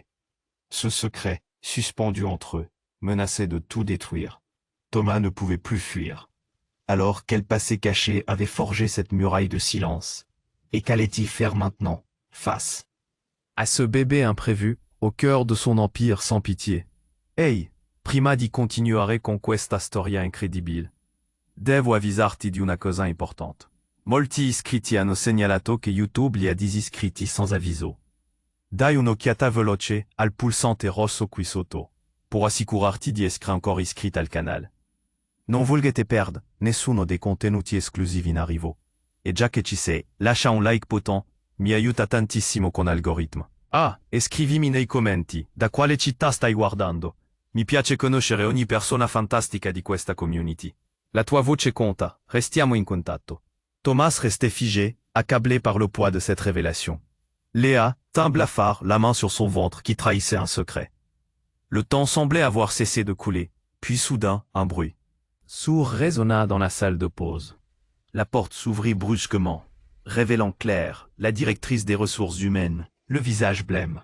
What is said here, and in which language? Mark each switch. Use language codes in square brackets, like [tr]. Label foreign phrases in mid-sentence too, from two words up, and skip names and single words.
[fr] Ce secret, suspendu entre eux, menaçait de tout détruire. Thomas ne pouvait plus fuir. Alors quel passé caché avait forgé cette muraille de silence? Et qu'allait-il faire maintenant, face à ce bébé imprévu, au cœur de son empire sans pitié? [it] Ehi, prima di continuare con questa storia incredibile. Devo avvisarti di una cosa importante. Molti iscritti hanno segnalato che YouTube li ha disiscritti sans avviso. Dai un'occhiata veloce al pulsante rosso qui sotto, pour assicurarti di essere ancora iscritto al canale. Non volete perdere nessuno dei contenuti esclusivi in arrivo. E già che ci sei, lascia un like potent, mi aiuta tantissimo con l'algoritmo. Ah, e scrivimi nei commenti, da quale città stai guardando. Mi piace conoscere ogni persona fantastica di questa community. La tua voce conta, restiamo in contatto. [fr] Thomas restait figé, accablé par le poids de cette révélation. Léa, teint blafard, la main sur son ventre qui trahissait un secret. Le temps semblait avoir cessé de couler, puis soudain, un bruit sourd résonna dans la salle de pause. La porte s'ouvrit brusquement, révélant Claire, la directrice des ressources humaines, le visage blême.